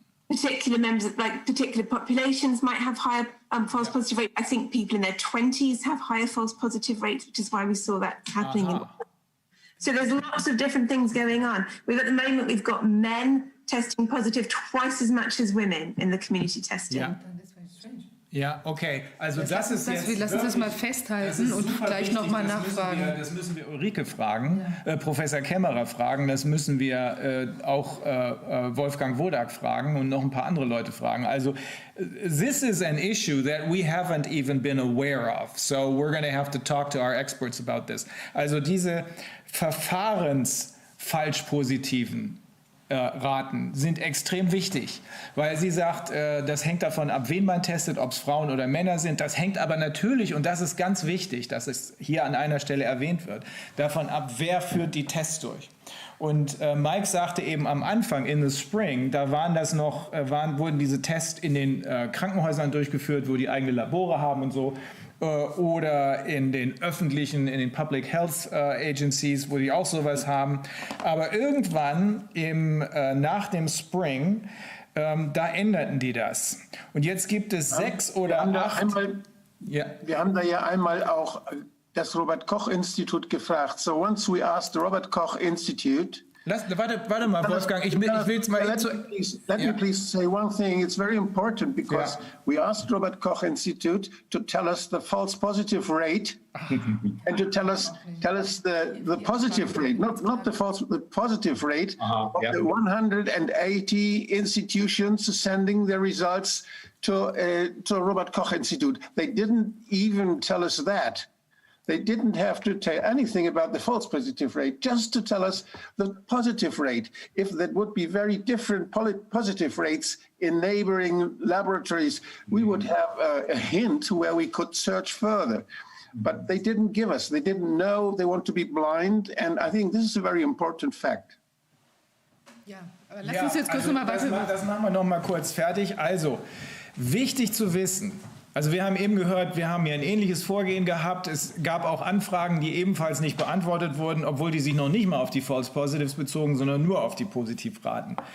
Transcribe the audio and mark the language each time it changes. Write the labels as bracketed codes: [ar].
[en] Particular members, like particular populations, might have higher false positive rate. I think people in their 20s have higher false positive rates, which is why we saw that happening. So there's lots of different things going on. At the moment, we've got men testing positive twice as much as women in the community testing. [de] Ja. Ja, okay. Also das ist jetzt wir lassen das mal festhalten und gleich nochmal nachfragen. Das müssen wir Ulrike fragen, Professor Kämmerer fragen, das müssen wir auch Wolfgang Wodak fragen und noch ein paar andere Leute fragen. [en] Also this is an issue that we haven't even been aware of. So we're going to have to talk to our experts about this. [de] Also diese Verfahrensfalschpositiven Raten sind extrem wichtig, weil sie sagt, das hängt davon ab, wen man testet, ob es Frauen oder Männer sind. Das hängt aber natürlich, und das ist ganz wichtig, dass es hier an einer Stelle erwähnt wird, davon ab, wer führt die Tests durch. Und Mike sagte eben am Anfang, [en] in the spring, [de] da wurden diese Tests in den Krankenhäusern durchgeführt, wo die eigene Labore haben und so. Oder in den öffentlichen, in den Public Health Agencies, wo die auch sowas haben. Aber irgendwann nach dem Spring, da änderten die das. Und jetzt gibt es 6 oder 8... Wir haben da ja einmal auch das Robert-Koch-Institut gefragt. [en] So once we asked the Robert-Koch-Institute... [de] Warte mal, Wolfgang, ich will es mal... [en] Let me please say one thing. It's very important because we asked Robert Koch Institute to tell us the false positive rate and to tell us the positive rate, not the positive rate of the 180 institutions sending their results to Robert Koch Institute. They didn't even tell us that. They didn't have to tell anything about the false positive rate, just to tell us the positive rate. If that would be very different positive rates in neighboring laboratories, we would have a hint where we could search further. But they didn't give us. They didn't know. They want to be blind. And I think this is a very important fact. [de] Ja, aber lass uns jetzt kurz nochmal weiter. Das machen wir noch mal kurz fertig. Also, wichtig zu wissen. Also wir haben eben gehört, wir haben hier ein ähnliches Vorgehen gehabt. Es gab auch Anfragen, die ebenfalls nicht beantwortet wurden, obwohl die sich noch nicht mal auf die False Positives bezogen, sondern nur auf die Positivraten.